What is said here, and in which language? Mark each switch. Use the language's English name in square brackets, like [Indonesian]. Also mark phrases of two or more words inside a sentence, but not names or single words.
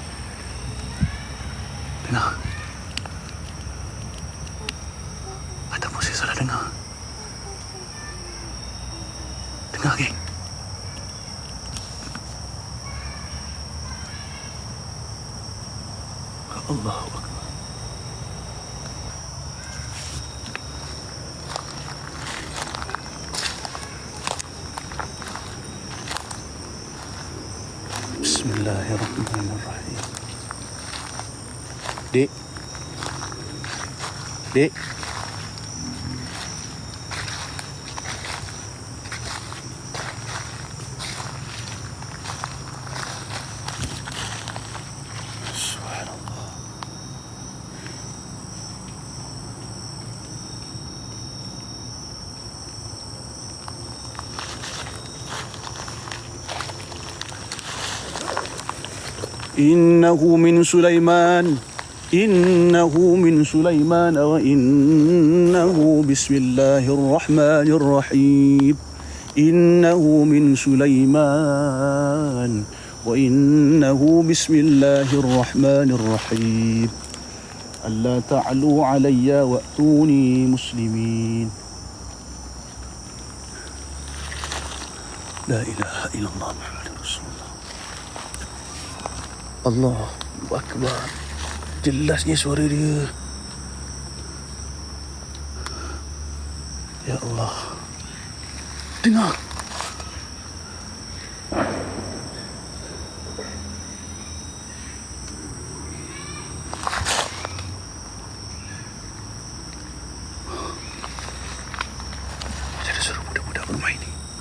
[Malay] Dengar. Ataupun saya salah dengar. Dengar, geng. [Arabic] الله أكبر. بسم الله الرحمن الرحيم. [Malay] Dek. Dek. [Arabic] سبحان الله. إنه من سليمان. إنه من سليمان وإنه بسم الله الرحمن الرحيم. إنه من سليمان وإنه بسم الله الرحمن الرحيم. ألا تعلوا علي وأتوني مسلمين. لا إله إلا الله محمد رسول الله. الله أكبر. [Malay] Jelasnya suara dia. [Arabic] يا الله. [Malay] Dengar. Ada suara budak-budak bermain ni.